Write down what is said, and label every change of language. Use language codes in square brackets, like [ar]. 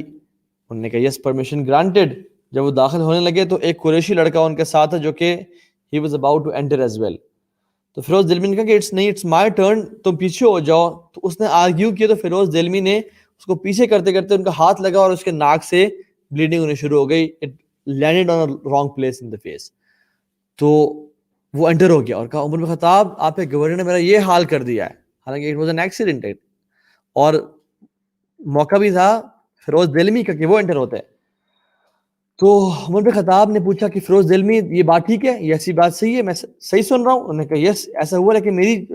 [ur] انہوں نے کہا [en] Yes permission granted. [ur] جب وہ داخل ہونے لگے تو ایک قریشی لڑکا ان کے ساتھ ہے جو کہ [en] he was about to enter as well. [ur] تو فیروز دیلمی نے کہا کہ [en] it's my turn, [ur] تم پیچھے ہو جاؤ. تو اس نے آرگیو کیا تو فیروز دیلمی نے اس کو پیچھے کرتے کرتے ان کا ہاتھ لگا اور اس کے ناک سے بلیڈنگ ہونے شروع ہو گئی. [en] It landed on a wrong place in the face. [ur] تو وہ انٹر ہو گیا اور کہا عمر بن خطاب آپ کے گورنر نے میرا یہ حال کر دیا ہے. حالانکہ [en] it was an accident [ur] اور موقع بھی تھا فیروز دیلمی کا کہ وہ انٹر ہوتے. تو عمر بن خطاب نے پوچھا کہ فیروز دیلمی یہ بات ٹھیک ہے، یہ ایسی بات صحیح ہے، میں صحیح سن رہا ہوں؟ انہوں نے کہا یس ایسا ہوا لیکن میری تھی.